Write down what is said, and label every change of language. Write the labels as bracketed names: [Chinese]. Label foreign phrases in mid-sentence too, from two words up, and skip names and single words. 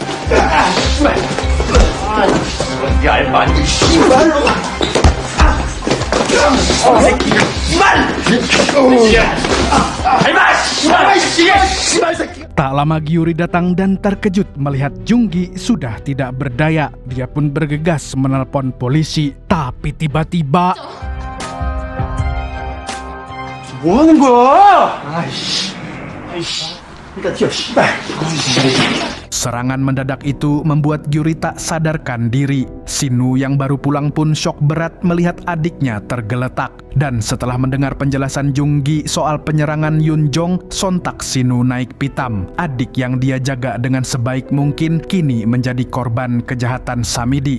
[Indonesian] Tak lama Gyuri datang dan terkejut melihat Junggi sudah tidak berdaya. Dia pun bergegas menelpon polisi. Tapi tiba-tiba [Korean] 뭐 하는 거야? 아이씨. 일단 뛰어, 씨발. [Indonesian] Serangan mendadak itu membuat Gyuri tak sadarkan diri. Sinwoo yang baru pulang pun syok berat melihat adiknya tergeletak. Dan setelah mendengar penjelasan Jung-gi soal penyerangan Yun-jong, sontak Sinwoo naik pitam. Adik yang dia jaga dengan sebaik mungkin kini menjadi korban kejahatan Samidi.